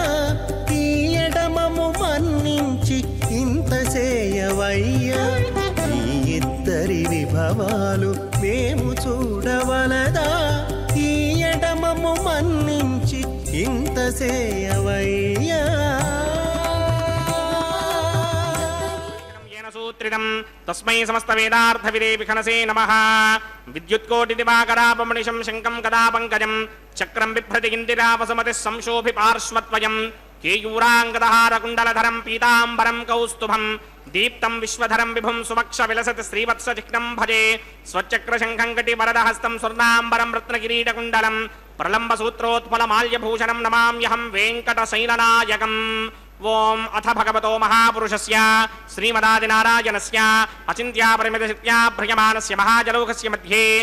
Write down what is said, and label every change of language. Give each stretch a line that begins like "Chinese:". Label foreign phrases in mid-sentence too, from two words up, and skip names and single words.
Telugu: ఈ ఎడమము మన్నించి ఇంత చేయవయ్యా మీ ఇద్దరి విభవాలు మేము చూడవలదా ఈ ఎడమము మన్నించి ఇంత చేయవయ్యా
Sanskrit: प्रेरितं तस्मै समस्तवेदार्थविदे विखनसे नमः विद्युत्कोटिदिवाकरापमनिशं शङ्कं कदा पङ्कजं चक्रं बिभ्रति इन्दिरावसुमतिः संशोभि पार्श्वत्वयं केयूराङ्गदहारकुण्डलधरं पीताम्बरं कौस्तुभं दीप्तं विश्वधरं विभुं सुवक्ष विलसति श्रीवत्सचिह्नं भजे स्वचक्रशङ्खं कटिवरदहस्तं स्वर्णाम्बरं रत्नकिरीटकुण्डलं प्रलम्बसूत्रोत्पलमाल्यभूषणं नमाम्यहं वेङ्कटशैलनायकम् ओम अथ भगवतो महापुरुषस्य श्रीमदादिनारायणस्य अचिन्त्यापरिमितशक्त्या भ्रियमाणस्य महाजलौकस्य मध्ये